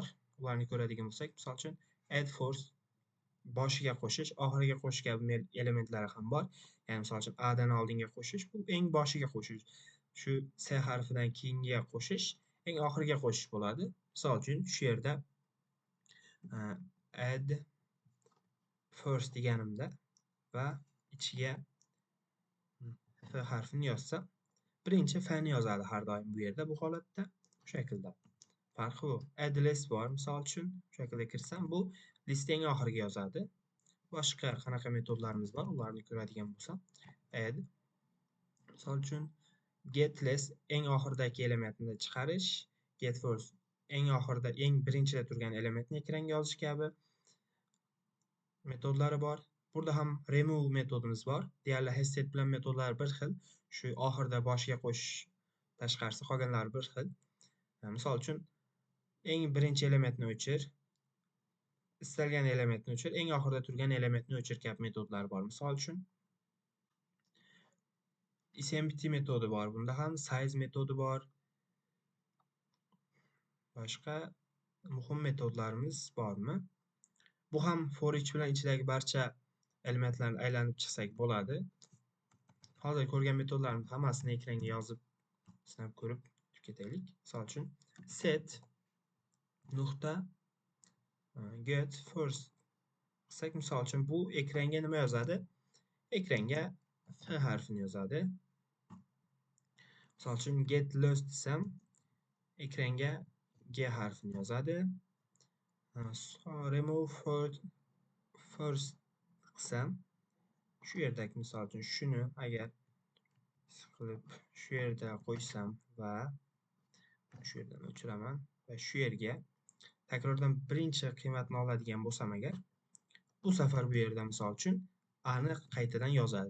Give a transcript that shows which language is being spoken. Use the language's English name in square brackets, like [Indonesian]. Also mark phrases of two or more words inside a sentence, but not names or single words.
[Uzbek] Ularni ko'radigan bo'lsak, misol uchun [English] add force [Uzbek] boshiga qo'shish, oxiriga qo'shish kabi elementlari ham bor. Ya'ni misol uchun A dan oldinga qo'shish, bu eng boshiga qo'shish. Shu C harfidan keyinga qo'shish, eng oxiriga qo'shish bo'ladi. Misol uchun shu yerda [English] add first [Uzbek] deganimda va ichiga F harfini yozsam, birinchi F'ni yozadi har doim bu yerda bu holatda. Shu shaklda. Farqi bu. [English] Add list [Uzbek] bor. Misol uchun shu shaklda kirsam, bu listni eng oxiriga yozadi. Boshqa qanaqa metodlarimiz bor? Ularni ko'radigan bo'lsam, add misol uchun [English] get list [Uzbek] eng oxiridagi elementni chiqarish, [English] get first [Uzbek] eng oxirida, eng birinchida turgan elementni ekranga yozish kabi metodlari bor. Burada ham remove metodimiz bor. Deyarli [English] hash set [Uzbek] bilan metodlar bir xil. Shu oxirida boshiga qo'shish tashqarisi qolganlari bir xil. Misol uchun eng birinchi elementni o'chir, istalgan elementni o'chir, eng oxirida turgan elementni o'chir kabi metodlar bor. Misol uchun isempty metodi bor. Bunda ham size metodi bor. Boshqa muhim metodlarimiz bormi? Bu ham [English] for each [Uzbek] bilan ichidagi barcha elementlarni aylanib chiqsak bo'ladi. Hozir ko'rgan metodlarimiz hammasini ekranga yozib sinab ko'rib ketaylik. Misol uchun set nuqta [English] get first [Uzbek] qilsak, misol uchun bu ekranga nima yozadi? Ekranga F harfini yozadi. Misol uchun [English] get list [Uzbek] desam, ekranga G harfini yozadi. [English] Remove first [Uzbek] qilsam, shu yerdagi misol uchun shuni agar qilib shu yerda qo'ysam va shu yerdan o'chiraman va shu yerga takrordan birinchi qiymatni oladigan bo'lsam agar, bu safar bu yerda misol uchun A ni qaytadan yozadi.